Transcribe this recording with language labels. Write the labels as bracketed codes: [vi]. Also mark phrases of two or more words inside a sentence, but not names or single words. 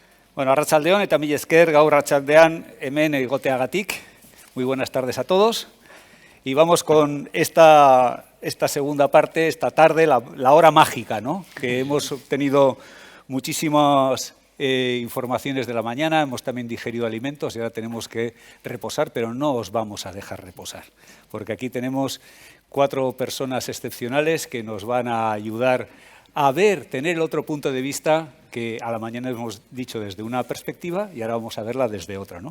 [eu] Bueno, arratsaldeon eta mila esker, gaur arratsaldean hemen egoteagatik. [es] Muy buenas tardes a todos. Y vamos con esta segunda parte, esta tarde, la hora mágica, ¿no? Que hemos obtenido muchísimas informaciones de la mañana, hemos también digerido alimentos y ahora tenemos que reposar, pero no os vamos a dejar reposar, porque aquí tenemos 4 personas excepcionales que nos van a ayudar a tener otro punto de vista que a la mañana hemos dicho desde una perspectiva y ahora vamos a verla desde otra, ¿no?